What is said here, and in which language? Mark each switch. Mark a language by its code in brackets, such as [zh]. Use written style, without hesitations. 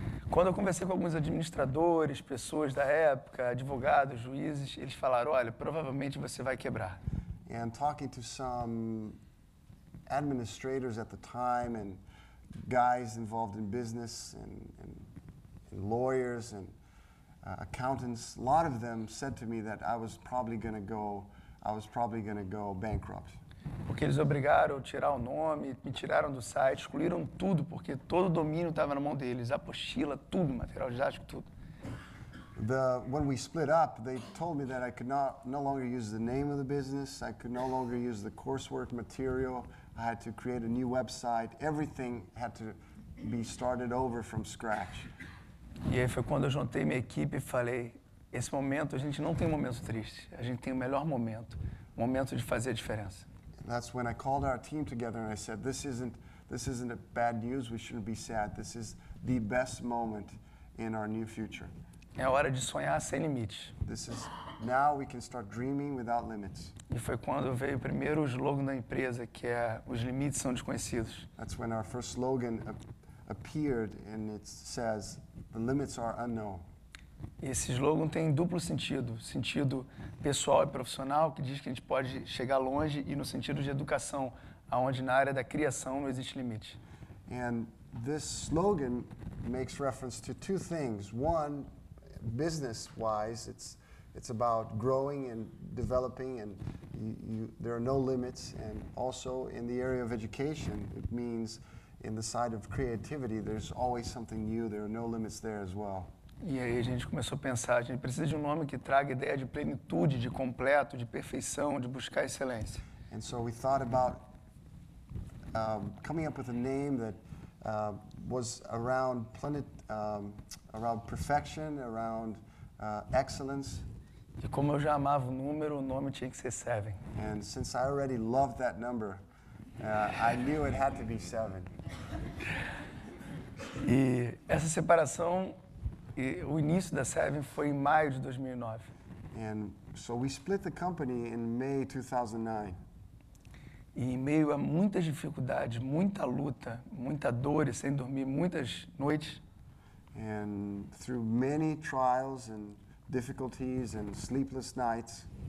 [pt] Quando eu conversei com alguns administradores, pessoas da época, advogados, juízes, eles falaram, olha, provavelmente você vai quebrar. [en] And talking to some administrators at the time and guys involved in business and lawyers and accountants, a lot of them said to me that I was probably going to go bankrupt. [pt] Porque eles obrigaram a tirar o nome, me tiraram do site, excluíram tudo, porque todo o domínio estava na mão deles, apostila, tudo, material didático, tudo. [en] When we split up, they told me that I could no longer use the name of the business, I could no longer use the coursework material, I had to create a new website, everything had to be started over from scratch. [pt] E aí foi quando eu juntei minha equipe e falei, esse momento, a gente não tem momentos tristes, a gente tem o melhor momento, o momento de fazer a diferença. [en] That's when I called our team together and I said, this isn't a bad news, we shouldn't be sad, this is the best moment in our new future. [pt] É hora de sonhar sem limites. [en] Now we can start dreaming without limits. [pt] E foi quando veio o primeiro slogan da empresa, que é os limites são desconhecidos. [en] That's when our first slogan appeared and it says, the limits are unknown. [pt] E esse slogan tem duplo sentido, sentido pessoal e profissional, que diz que a gente pode chegar longe, e no sentido de educação, onde na área da criação não existe limite. [en] And this slogan makes reference to 2 things. One, business-wise, it's about growing and developing, and there are no limits. And also in the area of education, it means in the side of creativity, there's always something new. There are no limits there as well. [pt] E aí a gente começou a pensar, a gente precisa de um nome que traga ideia de plenitude, de completo, de perfeição, de buscar excelência. [en] And so we thought about coming up with a name that was around around perfection, around excellence. [pt] E como eu já amava o número, o nome tinha que ser Seven. [en] And since I already loved that number, I knew it had to be 7. [pt] E essa separação, o início da Seven foi em maio de 2009. [en] And so we split the company in May 2009. [pt] E em meio a muitas dificuldades, muita luta, muita dor e sem dormir muitas noites, [en] And through many trials and difficulties and sleepless nights,